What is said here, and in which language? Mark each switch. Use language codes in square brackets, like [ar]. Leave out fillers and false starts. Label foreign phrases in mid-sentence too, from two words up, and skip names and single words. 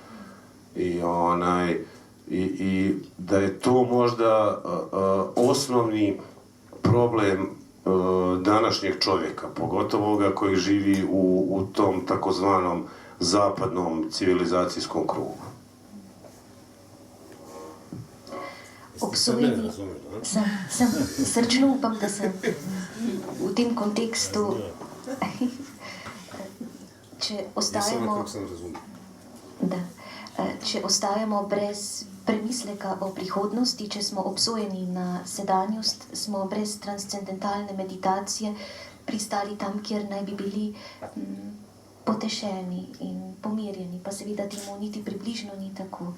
[hr] I da je to možda osnovni problem današnjeg čovjeka, pogotovo ovoga koji živi u tom takozvanom zapadnom civilizacijskom krugu. [sl] Obsojeni sem, srčno upam, da sem v tem kontekstu, če ostajamo brez premisleka o prihodnosti, če smo obsojeni na sedanjost, smo brez transcendentalne meditacije pristali tam, kjer naj bi bili potešeni in pomirjeni, pa seveda temu niti približno ni tako.